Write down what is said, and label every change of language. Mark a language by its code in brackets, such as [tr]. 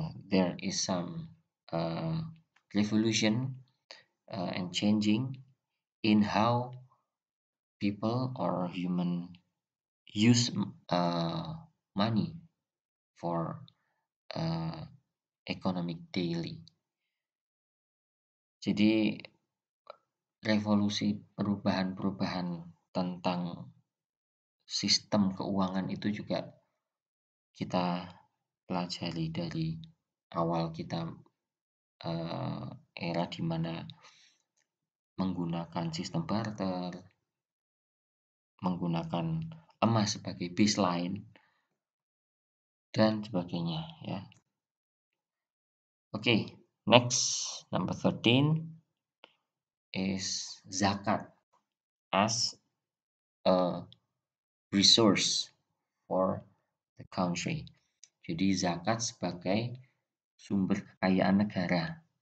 [en] There is some revolution and changing in how people or human use money for economic daily. [id] Jadi revolusi perubahan-perubahan tentang sistem keuangan itu juga kita pelajari dari awal kita era di mana menggunakan sistem barter, menggunakan emas sebagai baseline, dan sebagainya, ya. [en] Okay, next, number 13 is zakat as a resource for the country. [id] Jadi zakat sebagai sumber kekayaan negara.